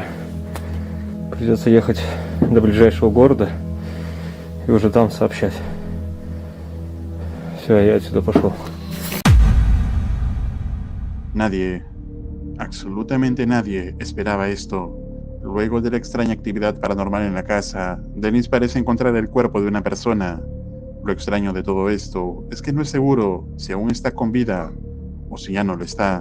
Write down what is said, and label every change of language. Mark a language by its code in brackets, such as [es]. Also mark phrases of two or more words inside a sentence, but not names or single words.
[ru] Придется ехать до ближайшего города и уже там сообщать. Все, я отсюда пошел. [es] Nadie, absolutamente nadie, esperaba esto. Luego de la extraña actividad paranormal en la casa, Dennis parece encontrar el cuerpo de una persona. Lo extraño de todo esto es que no es seguro si aún está con vida o si ya no lo está.